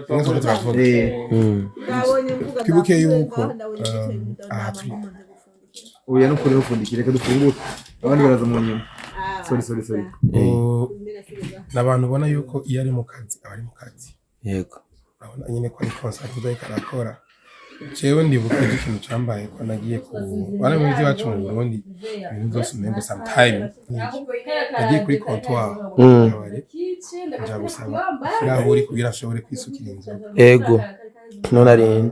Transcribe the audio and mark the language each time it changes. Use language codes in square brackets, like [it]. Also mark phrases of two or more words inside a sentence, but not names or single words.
[rn] twibuke yuko oya no kuri ufundikire reka dufungure abandi baraza mu nyuma sorry n'abantu ubona yuko iyo ari mu kazi abari mu kazi yego urabona nyine ko ari concert udaye karakora jewe ndibuka ikintu cyambaye ko nagiye ku bana mu byo bacu mu Burundi ibintu byose umengo sometime nagiye kuri comptoir nja gusaba irahuri kugira ashobore kwisukira inzoga yego none arinde